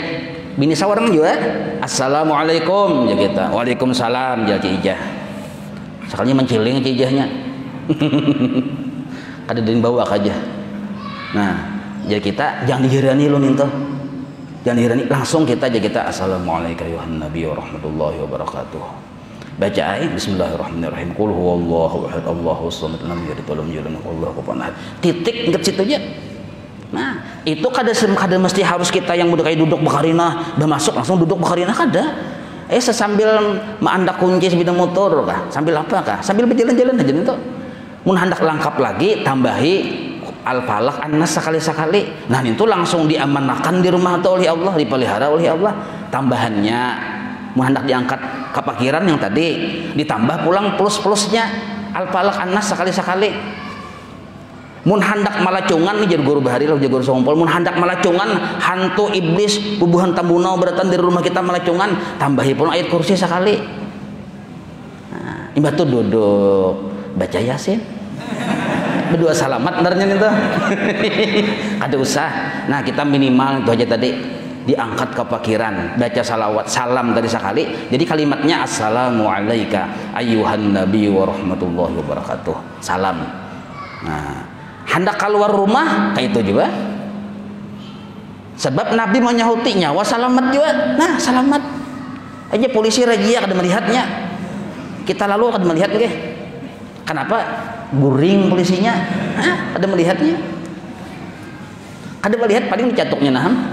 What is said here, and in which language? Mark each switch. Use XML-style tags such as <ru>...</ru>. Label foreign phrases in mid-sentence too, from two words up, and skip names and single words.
<bjn>Bini sawarang juga assalamualaikum ya kita, waalaikumsalam ya cijah. Sekalinya menciling cijahnya. Ada dari bawah aja. Nah jadi kita jangan dihirani lu minta, jangan dihirani, langsung kita aja kita</bjn> <ar>السلام عليك أيها النبي ورحمة الله وبركاته.</ar> <bjn>Baca ayat</bjn> <ar>بسم الله الرحمن الرحيم، قل هو الله أحد الله الصمد لم يلد ولم يولد والله كفوا أحد.</ar> <bjn>Titik ingat situ aja. Nah itu kada mesti harus kita yang udah kayak duduk bakarinah udah masuk langsung duduk bakarinah kada. Sesambil mengandak kunci sepeda motor kah, sambil apa kah, sambil berjalan-jalan aja itu. Mun hendak lengkap lagi tambahi al-falaq an-nas sekali-sekali. Nah itu langsung diamanahkan di rumah atau oleh Allah, dipelihara oleh Allah. Tambahannya mun hendak diangkat kepakiran yang tadi ditambah pulang plus-plusnya al-falaq an-nas sekali-sekali. Mun hendak malacungan nih jadi guru bahari lah jadi guru sompol. Mun hendak malacungan hantu iblis bubuhan tambunau beratan dari rumah kita malacungan, tambahi pun ayat kursi sekali. Nah, imbah tuh duduk baca yasin. Berdua salamat benarnya itu. Ada usah. Nah kita minimal itu aja tadi diangkat kepakiran, baca salawat salam tadi sekali. Jadi kalimatnya</bjn> <ar>السلام عليك أيها النبي ورحمة الله وبركاته.</ar> <bjn>Salam. Nah hendak keluar rumah kayak itu juga sebab Nabi menyahuti nyawa selamat juga. Nah selamat aja polisi razia kada melihatnya, kita lalu kada melihat nggih. Kenapa guring polisinya? Kada melihatnya, kada melihat paling dicatuknya nah.</bjn>